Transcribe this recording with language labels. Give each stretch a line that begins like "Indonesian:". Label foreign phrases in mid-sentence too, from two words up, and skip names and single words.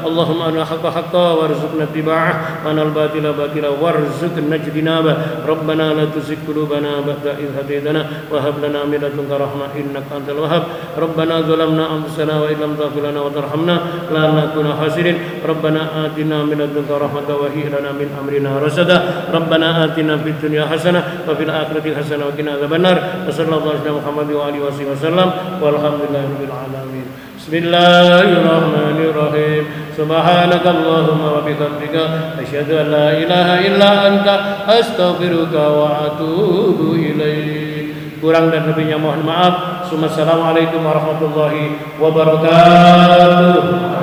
Arabic: اللهم أرنا الحق حقا وارزقنا اتباعه وأرنا الباطل باطلا وارزقنا اجتنابه. ربنا لا تزغ قلوبنا بعد إذ هديتنا وهب لنا من لدنك رحمة إنك أنت الوهاب. ربنا ظلمنا أنفسنا وإن لم تغفر لنا وترحمنا لنكونن من الخاسرين. ربنا آتنا من لدنك رحمة وهيئ لنا من أمرنا رشدا. ربنا آتنا في الدنيا حسنة وفي الآخرة حسنة وقنا عذاب النار. صلى الله على محمد وآله وسلم والحمد لله رب العالمين. بسم الله الرحمن الرحيم سبحانك اللهم وبحمدك أشهد أن لا إله إلا أنت أستغفرك وأتوب إليك.
Indonesian: Kurang dan lebihnya mohon maaf.
Arabic: السلام عليكم ورحمة الله وبركاته.